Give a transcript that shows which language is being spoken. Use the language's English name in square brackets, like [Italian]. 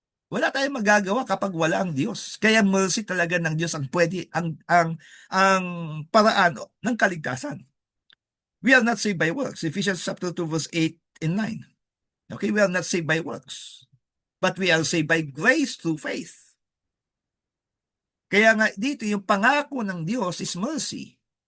[Filipino] Wala tayong magagawa kapag wala ang Diyos. Kaya mercy talaga ng Diyos ang pwede, ang paraan ng kaligtasan. [English] We are not saved by works. Ephesians chapter 2 verse 8 and 9. Okay, we are not saved by works. But we are saved by grace through faith. [Filipino] Kaya nga dito yung pangako ng Diyos is mercy.